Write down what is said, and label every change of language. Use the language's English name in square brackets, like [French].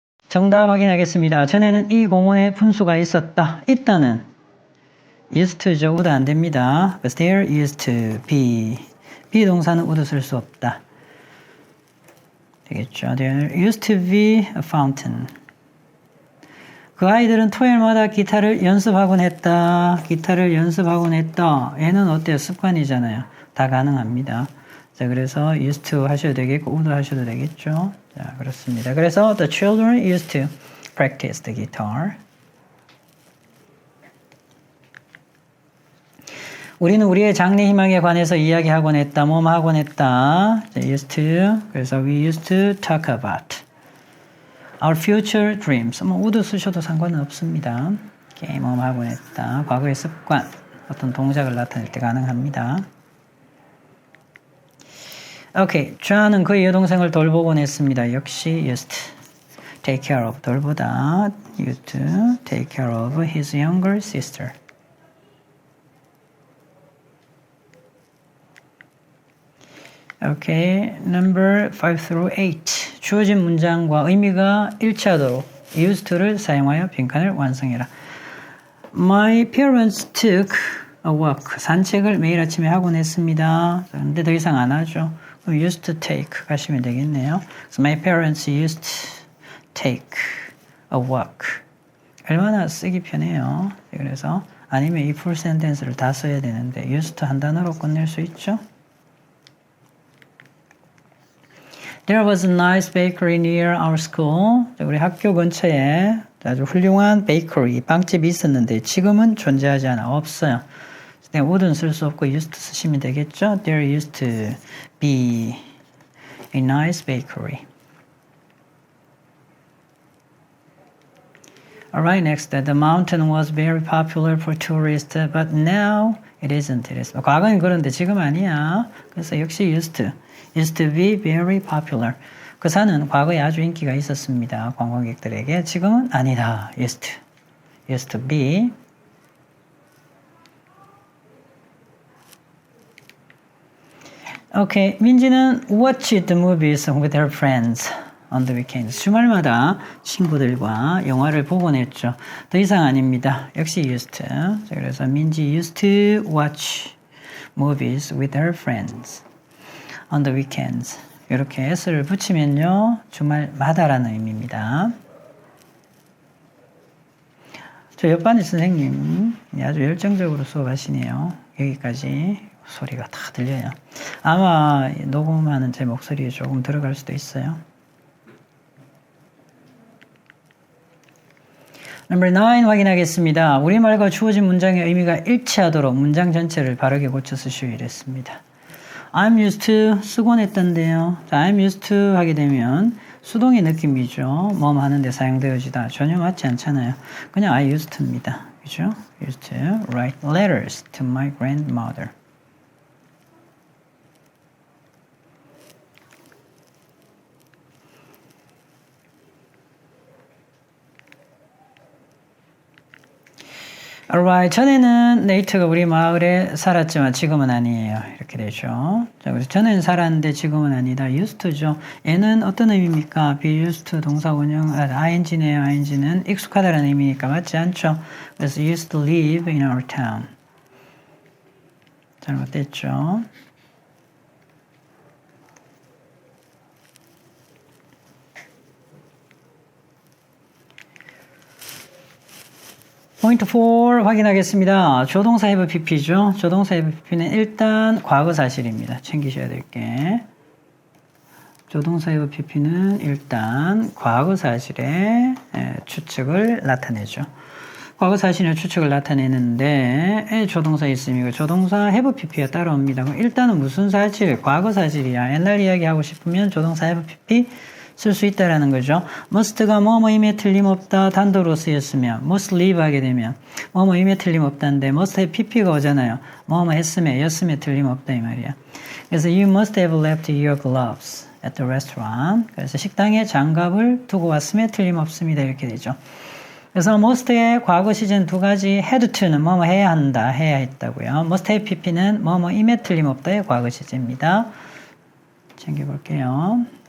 [Korean] 정답 확인하겠습니다. 전에는 이 공원에 분수가 있었다. 있다는 used to죠. would 안 됩니다. [English] But there used to be. be [Korean] 동사는 would 쓸 수 없다. 되겠죠. [English] There used to be a fountain. [Korean] 그 아이들은 토요일마다 기타를 연습하곤 했다. 기타를 연습하곤 했다. 얘는 어때요? 습관이잖아요. 다 가능합니다. 자, 그래서 used to 하셔도 되겠고, would 하셔도 되겠죠. 자, 그렇습니다. 그래서 [English] the children used to practice the guitar. [Korean] 우리는 우리의 장래 희망에 관해서 이야기하곤 했다. 뭐뭐 하곤 했다. 자, used to. [English] 그래서 we used to talk about our future dreams. [Korean] 뭐 would 쓰셔도 상관은 없습니다. 뭐뭐 하곤 했다. 과거의 습관, 어떤 동작을 나타낼 때 가능합니다. 오케이. 존은 그의 여동생을 돌보곤 했습니다. [English] 역시 used to take care of [Korean] 돌보다 [English] used to take care of his younger sister. 오케이. Number 5 through 8. [Korean] 주어진 문장과 의미가 일치하도록 used to를 사용하여 빈칸을 완성해라. [English] My parents took a walk. [Korean] 산책을 매일 아침에 하곤 했습니다. 근데 더 이상 안 하죠. [English] used to take [Korean] 가시면 되겠네요. [English] So my parents used to take a walk. [Korean] 얼마나 쓰기 편해요. 그래서 아니면 이 full sentence를 다 써야 되는데 used to 한 단어로 끝낼 수 있죠. [English] There was a nice bakery near our school. [Korean] 우리 학교 근처에 아주 훌륭한 베이커리, 빵집이 있었는데 지금은 존재하지 않아. 없어요. would는 쓸 수 없고 used to 쓰시면 되겠죠. [English] There used to be a nice bakery. Alright, next. The mountain was very popular for tourists, but now it isn't. [Korean] 과거엔 그런데 지금 아니야. [English] 그래서 역시 used to be very popular. [Korean] 그 산은 과거에 아주 인기가 있었습니다. 관광객들에게. 지금은 아니다. used to be. 오케이. 민지는 [English] watched the movies with her friends. on the weekends. [Korean] 주말마다 친구들과 영화를 보곤 했죠. 더 이상 아닙니다. 역시 used to. 자, 그래서 [English] 민지 used to watch movies with her friends on the weekends. [Korean] 이렇게 s를 붙이면요. 주말마다라는 의미입니다. 저 옆반의 선생님 아주 열정적으로 수업하시네요. 여기까지 소리가 다 들려요. 아마 녹음하는 제 목소리에 조금 들어갈 수도 있어요. Number 9 확인하겠습니다. 우리말과 주어진 문장의 의미가 일치하도록 문장 전체를 바르게 고쳐 쓰시오 이랬습니다. [English] I'm used to 쓰곤 했던데요. [Korean] 자, I'm used to 하게 되면 수동의 느낌이죠. 뭐 하는데 사용되어지다. 전혀 맞지 않잖아요. 그냥 I used to입니다. 그죠? [English] Used to write letters to my grandmother. Alright. [Korean] 전에는 네이트가 우리 마을에 살았지만 지금은 아니에요. 이렇게 되죠. 자, 그래서 전에는 살았는데 지금은 아니다. used to죠. 얘는 어떤 의미입니까? be used to 동사 원형, ing네요. ing는 익숙하다라는 의미니까 맞지 않죠? [English] 그래서 used to live in our town. [Korean] 잘못됐죠. 포인트 4 확인하겠습니다. 조동사 have pp죠. 조동사 have pp는 일단 과거 사실입니다. 챙기셔야 될 게. 조동사 have pp는 일단 과거 사실의 추측을 나타내죠. 과거 사실의 추측을 나타내는데 조동사 있으면 조동사 have pp가 따라옵니다. 그럼 일단은 무슨 사실? 과거 사실이야. 옛날 이야기 하고 싶으면 조동사 have pp 쓸 수 있다라는 거죠. must가 뭐뭐임에 틀림없다 단도로 쓰였으면 must live 하게 되면 뭐뭐임에 틀림없다인데 must have pp가 오잖아요. 뭐뭐 했음에 였음에 틀림없다 이 말이야. [English] 그래서 you must have left your gloves at the restaurant. [Korean] 그래서 식당에 장갑을 두고 왔음에 틀림없습니다. 이렇게 되죠. 그래서 must의 과거 시제는 두 가지 had to는 뭐뭐 해야 한다, 해야 했다고요. must have pp는 뭐뭐임에 틀림없다의 과거 시제입니다. 챙겨볼게요.